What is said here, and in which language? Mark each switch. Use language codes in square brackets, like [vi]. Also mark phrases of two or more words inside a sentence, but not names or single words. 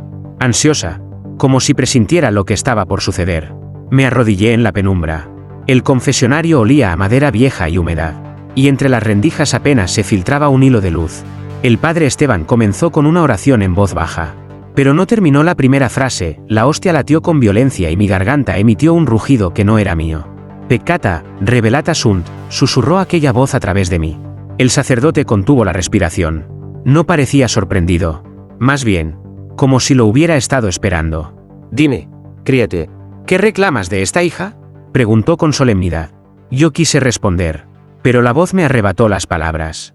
[es] Ansiosa, como si presintiera lo que estaba por suceder, me arrodillé en la penumbra. El confesionario olía a madera vieja y húmeda, y entre las rendijas apenas se filtraba un hilo de luz. El padre Esteban comenzó con una oración en voz baja, pero no terminó la primera frase. La hostia latió con violencia y mi garganta emitió un rugido que no era mío. [la] Peccata, revelata sunt, [es] susurró aquella voz a través de mí. El sacerdote contuvo la respiración. No parecía sorprendido, más bien, como si lo hubiera estado esperando. Dime, críate, ¿qué reclamas de esta hija?, preguntó con solemnidad. Yo quise responder, pero la voz me arrebató las palabras.